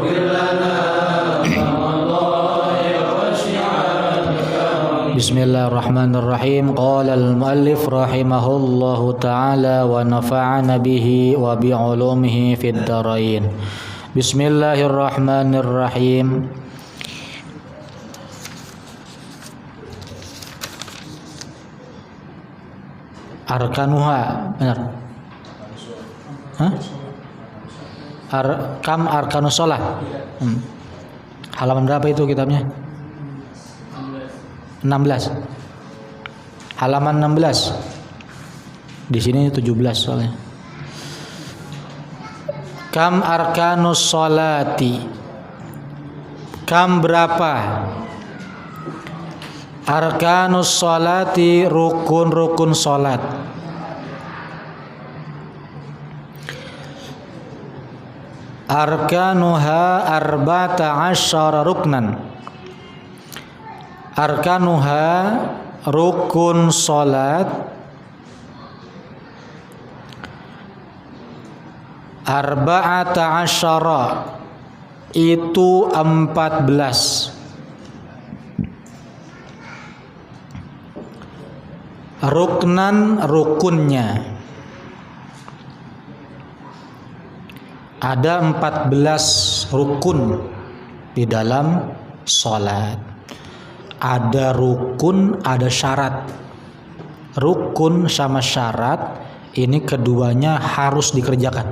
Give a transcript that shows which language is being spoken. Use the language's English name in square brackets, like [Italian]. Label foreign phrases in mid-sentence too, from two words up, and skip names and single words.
[Arabic] بسم الله الرحمن الرحيم. قال المؤلف رحمه الله تعالى ونفعنا به وبعلومه في الدارين. بسم الله الرحمن الرحيم. [Indonesian] Arkanuha, benar? [Arabic] هاه؟ كم أركان الصلاة. [Indonesian] Halaman berapa itu kitabnya? 16. Halaman 16. Di sini 17 soalnya. [Arabic] كم أركان الصلاة. [Indonesian] Kam berapa? [Arabic] أركان الصلاة, [Indonesian] rukun-rukun sholat. [Arabic] أركانها أربعة عشر ركنا. [Indonesian] Arkanuha, rukun sholat, [Arabic] أربعة عشر, [Indonesian] itu 14. Ruknan, rukunnya. Ada 14 rukun di dalam sholat. Ada rukun, ada syarat. Rukun sama syarat ini keduanya harus dikerjakan.